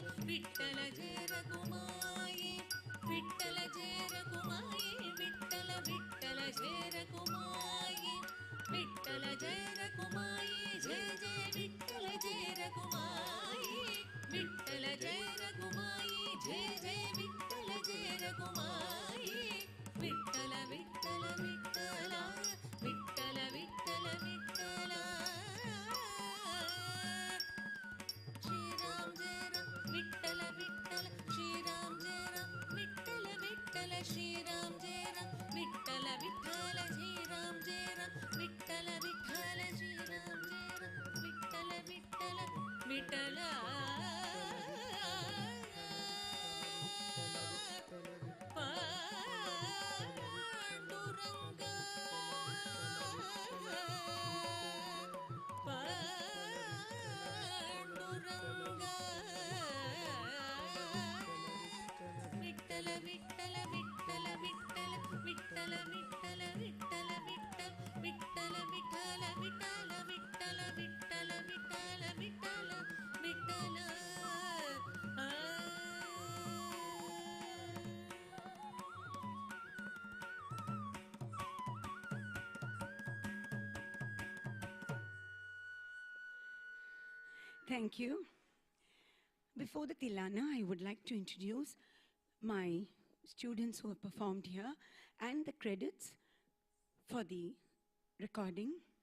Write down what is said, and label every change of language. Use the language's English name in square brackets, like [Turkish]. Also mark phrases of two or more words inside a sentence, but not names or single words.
[Marathi] विठ्ठल जय रघुमाई विठ्ठल जय रघुमाई विठ्ठल विठ्ठल जय रघुमाई विठ्ठल जय रघुमाई जय जय विठ्ठल जय रघुमाई विठ्ठल जय रघुमाई जय जय विठ्ठल जय रघुमाई विठ्ठल विठ्ठल विठ्ठल विठ्ठल विठ्ठल विठ्ठल श्री राम जय राम विठ्ठल विठ्ठल श्री राम जय राम विठ्ठल विठ्ठल श्री राम जय राम विठ्ठल विठ्ठल श्री राम जय राम विठ्ठल विठ्ठल श्री राम जय राम विठ्ठल विठ्ठल विठ्ठल पांडुरंग पांडुरंग विठ्ठल विठ्ठल विठ्ठल विठ्ठल विठ्ठल विठ्ठल विठ्ठल विठ्ठल विठ्ठल विठ्ठल विठ्ठल विठ्ठल विठ्ठल विठ्ठल विठ्ठल विठ्ठल [English] Thank you. Before the Tilana, I would like to introduce my students who have performed here and the credits for the recording.